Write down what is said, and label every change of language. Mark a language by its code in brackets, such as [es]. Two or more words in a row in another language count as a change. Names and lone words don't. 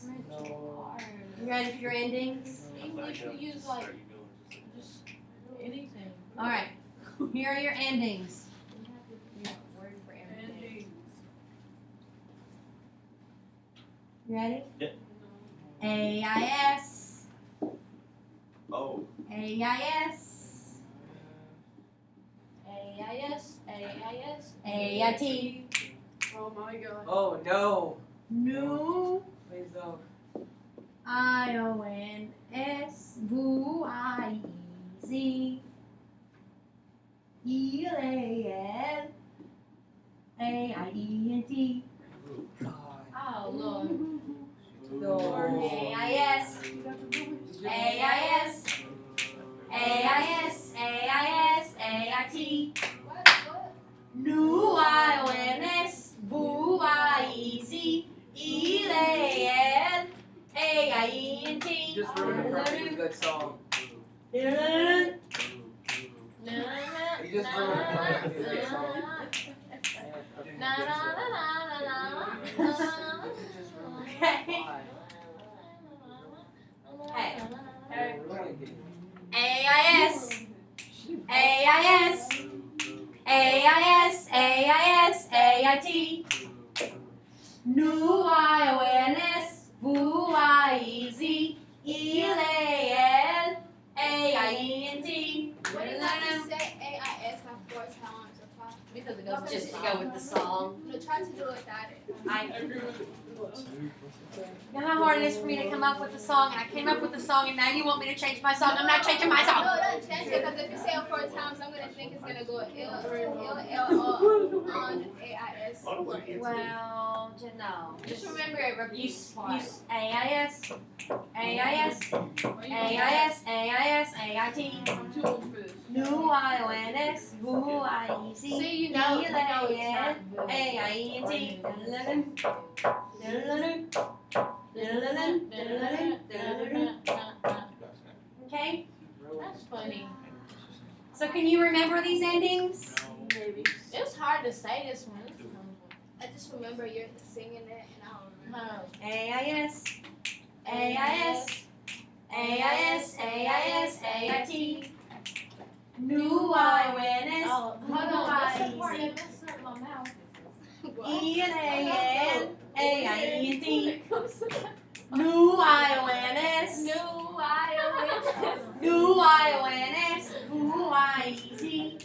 [en] No. You ready for your endings? English, we use like just anything. All right. Here are your endings. We have a word for everything. You ready? Yep. AIS. Oh. AIS. AIS. AIT. Oh my god. Oh no. New. Please don't. IONS. VUIEZ. ELAL. AIENT. God. Oh Lord. No. AIS. AIS. AIS. AIS. AIT. What? New IONS. VUIEZ. ELAL. AIENT. Just ruined a perfectly good song. You just ruined a perfectly good song. Na na na na na na. Hey. Hey. AIS. AIS. AIS. AIS. AIT. New IONS. VUIEZ. ELAL. AIENT. What did I just say AIS like 4 times or 5? Because it goes with Just the to go with the song. No, try to do it without it. You know how hard it is for me to come up with a song, and I came up with a song, and now you want me to change my song. I'm not changing my song. No, don't change it, because if you say it 4 times, I'm gonna think it's gonna go L on AIS. Well, no. Just remember it, repeat twice. AIS. AIS. AIS. AIS. AIT. I'm too old for this. New IONS. VUIEZ. See, you know it's not AIENT. Okay? That's funny. So can you remember these endings? Maybe. It's hard to say this one. I just remember you're singing it, and I don't remember. AIS. AIS. AIS. AIS. AIT. New IONS. Oh, hold on. That's the part VUIEZ. that messed up my mouth. ELAL. AIENT. New IONS. New IOS. New IONS. VUIEZ.